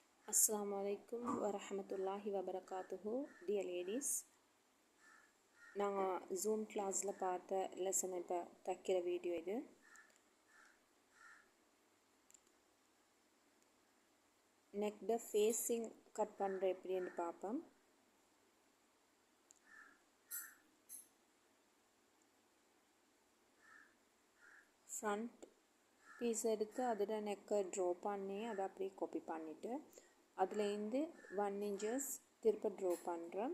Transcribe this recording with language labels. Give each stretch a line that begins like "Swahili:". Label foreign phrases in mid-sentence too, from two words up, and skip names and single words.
Arabic: السلام عليكم ورحمة الله وبركاته.
English: Dear ladies,
Tamil: நாங்கள் ஜூம் கிளாஸில் பார்த்த லெசனை இப்போ தைக்கிற வீடியோ இது.
English: neck facing cut
Tamil: பண்ணுற எப்படின்னு பார்ப்போம்.
English: front piece
Tamil: எடுத்து அதில் நெக்கை ட்ரா பண்ணி அதை அப்படியே காப்பி பண்ணிவிட்டு அதுலேருந்து 1 inches திருப்ப ட்ரா பண்ணுறேன்.